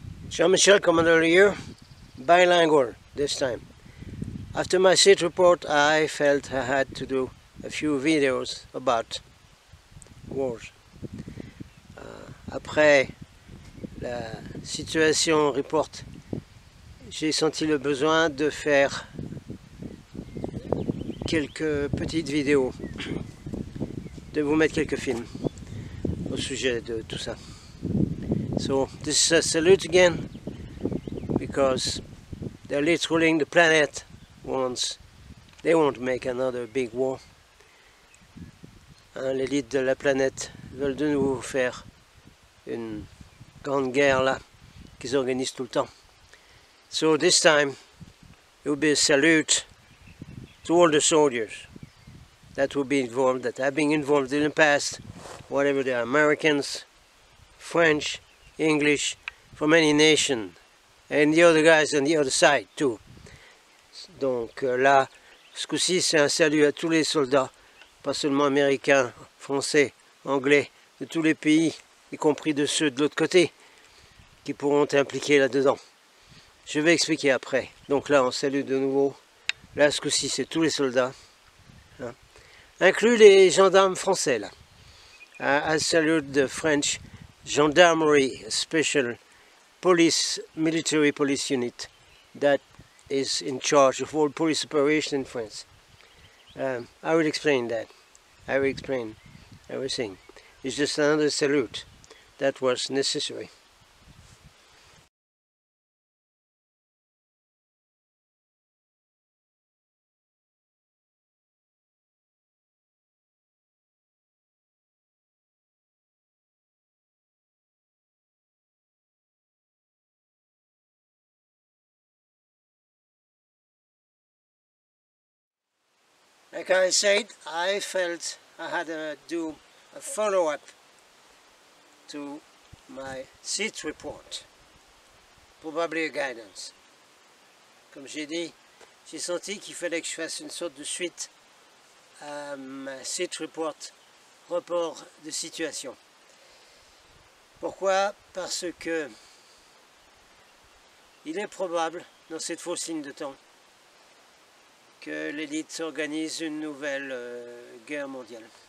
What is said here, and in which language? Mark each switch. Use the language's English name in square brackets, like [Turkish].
[English] Jean-Michel, Commander here, bilingual this time. After my SIT report, I felt I had to do a few videos about wars. [French] Après la situation report, j'ai senti le besoin de faire quelques petites vidéos, de vous mettre quelques films au sujet de tout ça. [English] So this is a salute again, because the elites ruling the planet they won't make another big war. [French] L'élite de la planète veulent de nouveau faire une grande guerre là, qu'ils organisent tout le temps. [English] So this time it will be a salute to all the soldiers that will be involved, that have been involved in the past, whatever they are, Americans, French, English, from any nation, and the other guys on the other side too. [French] Donc là, ce coup-ci, c'est un salut à tous les soldats, pas seulement américains, français, anglais, de tous les pays, y compris de ceux de l'autre côté, qui pourront impliquer là-dedans. Je vais expliquer après. Donc là, on salue de nouveau. Là, ce coup-ci, c'est tous les soldats, hein, inclus les gendarmes français là. [English] I salute the French Gendarmerie, a special military police unit that is in charge of all police operations in France. I will explain that. I will explain everything. It's just another salute that was necessary. Like I said, I felt I had to do a follow-up to my SIT report, probably a guidance. [French] Comme j'ai dit, j'ai senti qu'il fallait que je fasse une sorte de suite à ma SIT report, report de situation. Pourquoi? Parce que il est probable, dans cette fausse ligne de temps, que l'élite organise une nouvelle guerre mondiale.